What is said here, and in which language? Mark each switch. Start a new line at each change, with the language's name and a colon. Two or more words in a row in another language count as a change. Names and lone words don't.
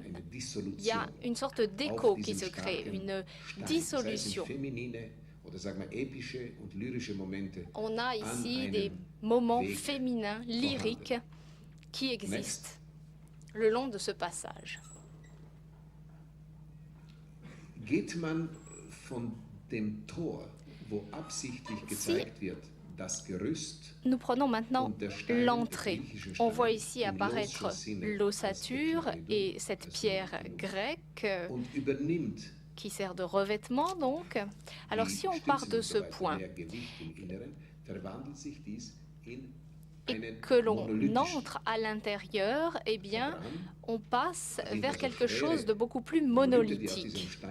French: Il y a une sorte d'écho qui se crée, une dissolution. On a ici des moments féminins, lyriques, qui existent le long de ce passage.
German: Geht man von dem Tor, wo absichtlich gezeigt wird, das Gerüst,
French: nous prenons maintenant l'entrée. On voit ici apparaître l'ossature et cette pierre grecque qui sert de revêtement donc. Alors si on part de ce point et que l'on entre à l'intérieur, eh bien, on passe vers quelque chose de beaucoup plus monolithique.